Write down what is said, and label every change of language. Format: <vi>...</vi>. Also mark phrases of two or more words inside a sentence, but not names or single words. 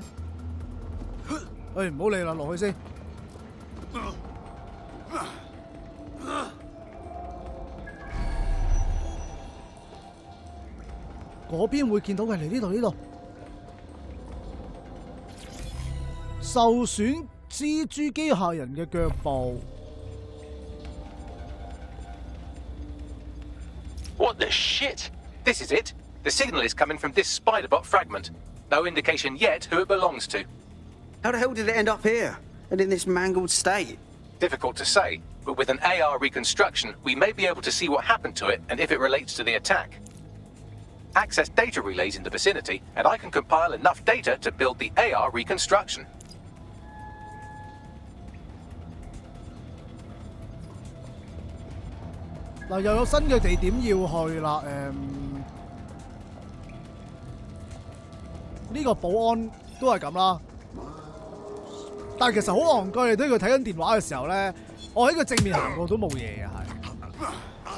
<yue>唔好理啦，落去先。嗰邊會見到嘅，嚟呢度。受損蜘蛛機械人嘅腳步。</yue> <en>What the shit? This is it. The signal is coming from this Spiderbot fragment. No indication yet who it belongs to. How the hell did it end up here? And in this mangled state? Difficult to say, but with an AR reconstruction, we may be able to see what happened to it and if it relates to the attack. Access data relays in the vicinity, and I can compile enough data to build the AR reconstruction.</en> <yue>嗱，又有新嘅地點要去啦。呢個保安都係咁啦。但係其實好戇居，你睇佢睇緊電話嘅時候咧，我喺佢正面行過都冇嘢嘅，係。</yue>